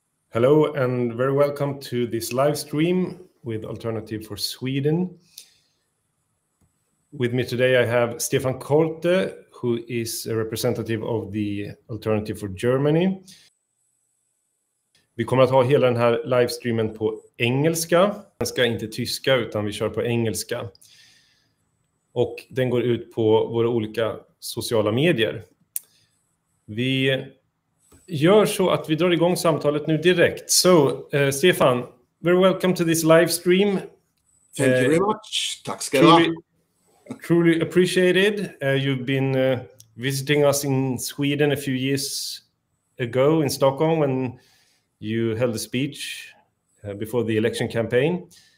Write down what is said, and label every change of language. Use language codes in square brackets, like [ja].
[en] Hello and very welcome to this live stream with Alternative for Sweden. With me today I have Stefan Korte, who is a representative of the Alternative for Germany. [sv] Vi kommer att ha hela den här livestreamen på engelska. Den ska inte tyska utan vi kör på engelska. Och den går ut på våra olika sociala medier. Vi gör så att vi drar igång samtalet nu direkt. [en] So, Stefan, very welcome to this live stream. Thank you very much. [sv] Tack ska du ha. [en] Truly appreciated. You've been visiting us in Sweden a few years ago in Stockholm when you held a speech before the election campaign.